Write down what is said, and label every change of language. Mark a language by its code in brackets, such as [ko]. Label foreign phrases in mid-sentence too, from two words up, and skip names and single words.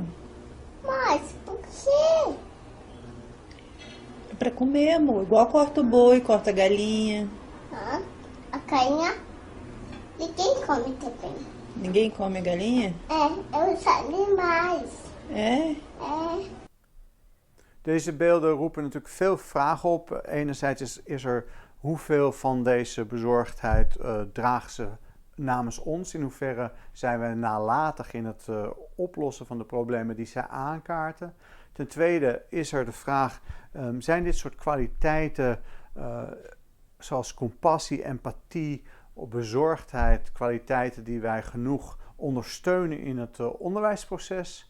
[pt] Mas por quê? É pra comer, amor. Igual corta o boi, corta a galinha. Ah, a carinha. Ninguém come também. Ninguém come a galinha? É os animais. É? É. [nl] Deze beelden roepen natuurlijk veel vragen op. Enerzijds is er hoeveel van deze bezorgdheid dragen ze namens ons? In hoeverre zijn we nalatig in het oplossen van de problemen die zij aankaarten? Ten tweede is er de vraag, zijn dit soort kwaliteiten zoals compassie, empathie, bezorgdheid, kwaliteiten die wij genoeg ondersteunen in het onderwijsproces?